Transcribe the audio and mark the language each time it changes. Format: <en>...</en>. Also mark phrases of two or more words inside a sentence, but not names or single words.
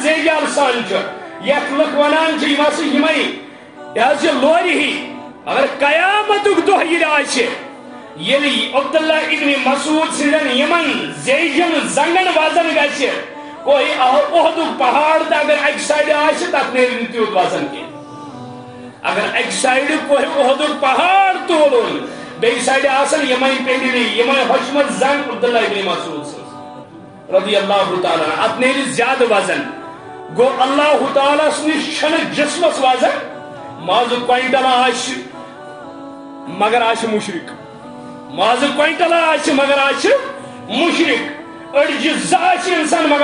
<ks>زیٚگہِ آسان چھِ یتھ لُکھ ونان چھِ یِم ہسا یِمے یہِ حظ چھِ لورِ ہی اگر قیامتُک دۄہ ییٚلہِ آسہِ ییٚلہِ عبداللہ ابن مسعود سٕنٛدٮ۪ن یِمن زیٚجن زنٛگن وزن گژھِ کوئی احدُک پہاڑ تہِ اگر اکہِ سایڈٕ آسہِ تتھ نیرِ نہٕ تیوٗت وزن کینٛہہ اگر ایک سائیڈ کوئی احدُک پہاڑ تولن بیٚیہِ سایڈٕ آسن یِمے پِنڈلی یِمے ہوٚچھمٕژ زنٛگ عبداللہ ابن مسعود سٕنٛز</ks> <ar>رضی اللہ تعالیٰ</ar> <ks>اتھ نیرِ زیادٕ وزن گو اللہ تعالیٰ نِش چھنہٕ جسمس وزن مازٕ کوینٹل آسہِ مگر آسہِ مشرک مازٕ کوینٹل آسہِ مگر آسہِ مشرک أڑجہِ زٕ آسہِ انسان مگر</ks>